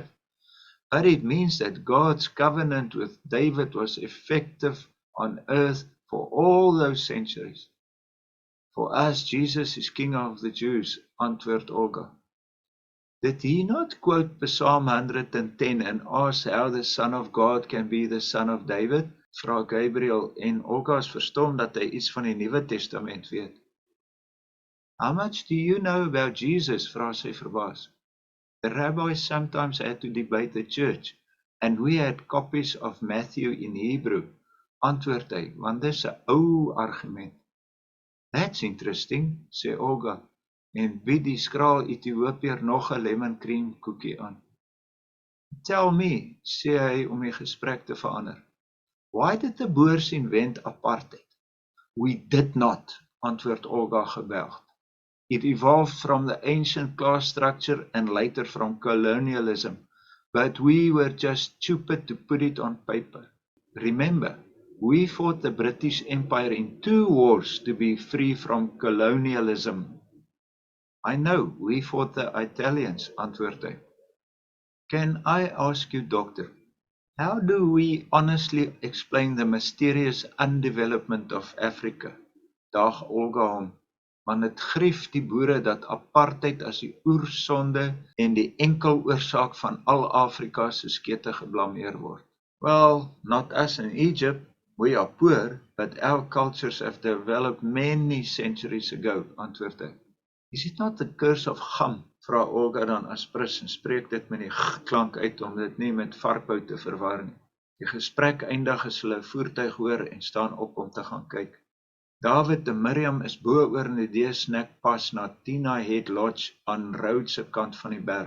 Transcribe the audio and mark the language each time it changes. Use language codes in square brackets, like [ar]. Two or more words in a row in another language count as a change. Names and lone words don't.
[en] But it means that God's covenant with David was effective on earth for all those centuries. For us, Jesus is King of the Jews, [af] antwoord Olga. [en] Did he not quote Psalm 110 and ask how the Son of God can be the Son of David? [af] Vra Gabriel en Olga is verstom dat hy iets van die Nuwe Testament weet. [en] How much do you know about Jesus? [af] Vra sy verbaas. [en] The rabbis sometimes had to debate the church, and we had copies of Matthew in Hebrew, [af] antwoord hy, want dis 'n ou argument. [en] That's interesting, [af] sê Olga, en bied die skraal Ethiopiër nog 'n [en] lemon cream [af] koekie aan. [en] Tell me, [af] sê hy om die gesprek te verander. [en] Why did the Boers invent apartheid? We did not, [af] antwoord Olga gebelgd. [en] It evolved from the ancient class structure and later from colonialism, but we were just stupid to put it on paper. Remember, we fought the British Empire in 2 wars to be free from colonialism. I know, we fought the Italians, [af] antwoord hy. [en] Can I ask you, doctor, how do we honestly explain the mysterious undevelopment of Africa? [af] Daag Olga hom, want het grief die boere dat apartheid as die oersonde en die enkel oorsaak van al Afrika se skete geblameer word. [en] Well, not us in Egypt. We are poor, but our cultures have developed many centuries ago, [af] antwoord hy. [en] Is it not the curse of Gaan? [af] Vra Olga dan aspris en spreek dit met die g-klank uit om dit nie met varkbou te verwar nie. Die gesprek eindig as hulle 'n voertuig hoor en staan op om te gaan kyk. David en Miriam is bo oor in die D-snackpas na Tina Head Lodge aan Road se kant van die berg.